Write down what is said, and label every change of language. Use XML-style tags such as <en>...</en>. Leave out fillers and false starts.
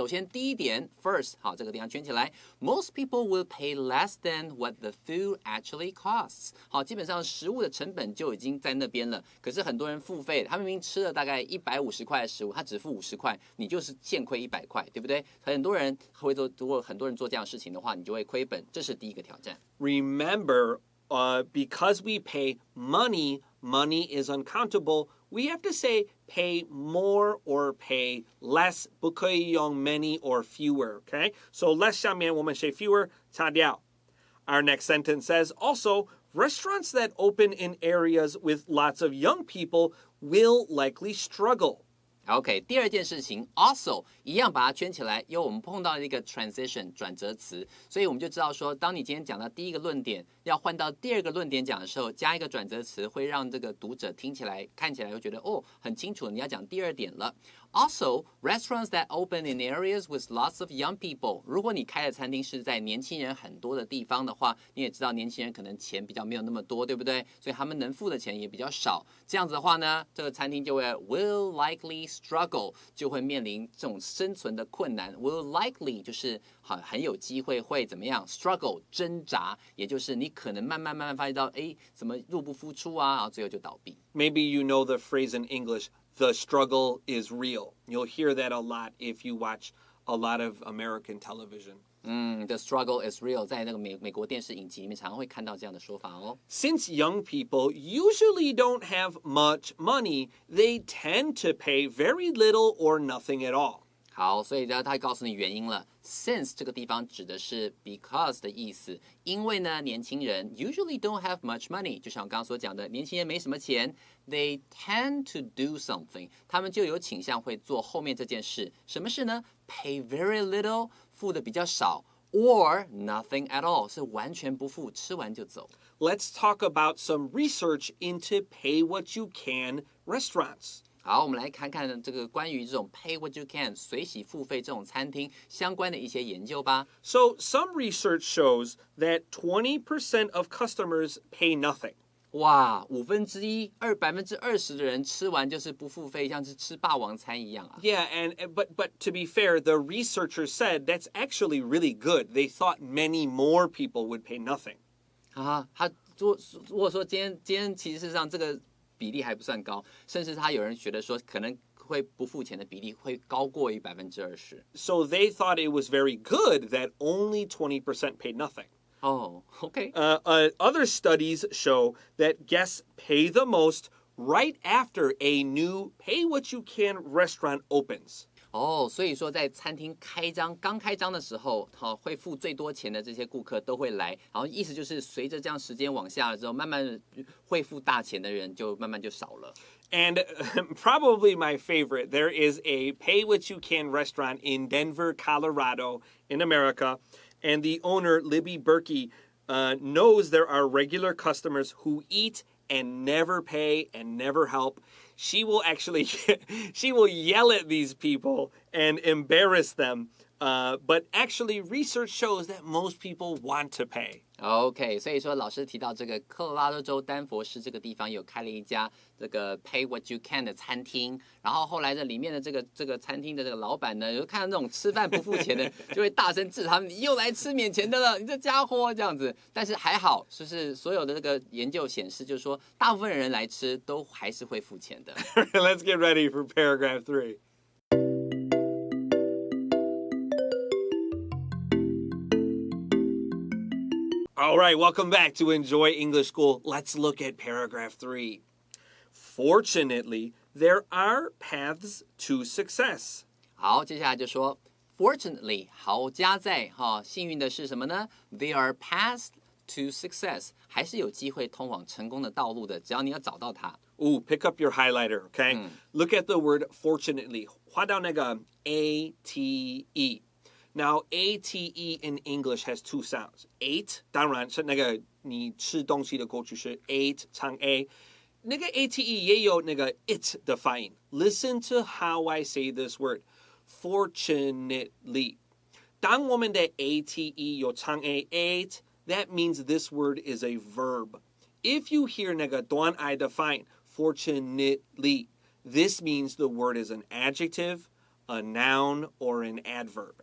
<zh>首先第一点</zh> <en>first</en> <zh>好，这个地方圈起来</zh> <en>，most people will pay less than what the food actually costs。</en> <zh>好，基本上食物的成本就已经在那边了，可是很多人付费，他明明吃了大概150块的食物，他只付50块，你就是现亏100块，对不对？很多人会做，如果很多人做这样的事情的话，你就会亏本，这是第一个挑战。</zh> <en>Remember, because we pay money, money is uncountable. We have to say pay more or pay less.</en> <zh>不可以用</zh> <en>many or fewer, okay?</en> <zh>So less 下面我们写 fewer, 擦掉。</zh> <en>Our next sentence says, also, restaurants that open in areas with lots of young people will likely struggle.</en> <zh>OK， 第二件事情 also 一样把它圈起来，因为我们碰到一个 transition 转折词，所以我们就知道说，当你今天讲到第一个论点，要换到第二个论点讲的时候，加一个转折词，会让这个读者听起来、看起来会觉得很清楚，你要讲第二点了。</zh> <en>Also, restaurants that open in areas with lots of young people.</en> <zh>如果你开的餐厅是在年轻人很多的地方的话，你也知道年轻人可能钱比较没有那么多，对不对？所以他们能付的钱也比较少。这样子的话呢，这个餐厅就会</zh> <en>will likely struggle，</en> <zh>就会面临这种生存的困难。 Will likely 就是很有机会会怎么样 ？struggle 挣扎，也就是你可能慢慢发现到，怎么入不敷出啊，然后最后就倒闭。</zh> <en>Maybe you know the phrase in English.The struggle is real. You'll hear that a lot if you watch a lot of American television. The struggle is real.</en> <zh>在那个美国电视影集里面常常会看到这样的说法哦。</zh> <en>Since young people usually don't have much money, they tend to pay very little or nothing at all.</en> <zh>好，所以呢，他告诉你原因了。Since 这个地方指的是 because 的意思，因为呢，年轻人</zh> <en>usually don't have much money，</en> <zh>就像我刚刚所讲的，年轻人没什么钱 ，</zh> <en>they tend to do something，</en> <zh>他们就有倾向会做后面这件事。什么事呢 ？</zh> <en>Pay very little，</en> <zh>付的比较少 ，</zh> <en>or nothing at all，</en> <zh>是完全不付，吃完就走。</zh> <en>Let's talk about some research into pay what you can restaurants.</en> <zh>好，我们来看看这个关于这种 pay what you can 随喜付费这种餐厅相关的一些研究吧。</zh> <en>So some research shows that 20% of customers pay nothing.</en> <zh>哇，1/5%、20%的人吃完就是不付费，像是吃霸王餐一样啊。</zh> <en>Yeah, but to be fair, the researchers said that's actually really good. They thought many more people would pay nothing.</en> <zh>啊，他如果说今天其实上这个比例还不算高，甚至他有人觉得说可能会不付钱的比例会高过于20%。</zh> <en>So they thought it was very good that only 20% paid nothing.</en> <zh>哦，OK。</zh> <en>Other studies show that guests pay the most right after a new pay what you can restaurant opens.</en> <zh>哦，所以说在餐厅刚开张的时候，会付最多钱的这些顾客都会来，然后意思就是随着这样时间往下了之后，慢慢会付大钱的人就慢慢就少了。</zh> <en>And probably my favorite, there is a pay what you can restaurant in Denver, Colorado, in America, and the owner, Libby Berkey, knows there are regular customers who eat and never pay and never help. She will yell at these people and embarrass them. But actually, research shows that most people want to pay.</en> <zh>OK， 所以说老师提到这个科罗拉多州丹佛市这个地方有开了一家这个 Pay What You Can 的餐厅，然后后来这里面的这个餐厅的这个老板呢，有看到那种吃饭不付钱的，就会大声斥他们：“你又来吃免钱的了，你这家伙！” 这样子。但是还好，就是所有的这个研究显示，就是说大部分人来吃都还是会付钱的。</zh> <en>Let's get ready for paragraph 3. All right, welcome back to Enjoy English School. Let's look at paragraph 3. Fortunately, there are paths to success.</en> <zh>好，接下来就说 ，Fortunately， 好家在幸运的是什么呢 ？</zh> <en>There are paths to success，</en> <zh>还是有机会通往成功的道路的，只要你要找到它。</zh> <en>Ooh, pick up your highlighter, okay? Look at the word fortunately.</en> <zh>画到那个 A-T-E.</zh> <en>Now, A-T-E in English has two sounds.</en> <zh>Ate, 当然是那个你吃东西的过去式 ate 长 A. 那个 A-T-E 也有那个 it 的发音.</zh> <en>Listen to how I say this word. Fortunately.</en> <zh>当我们的</zh> <en>A-T-E 有长 A, ate, that means this word is a verb. If you hear</en> <zh>那个短 I 的发音</zh> <en>fortunately, this means the word is an adjective, a noun, or an adverb.</en>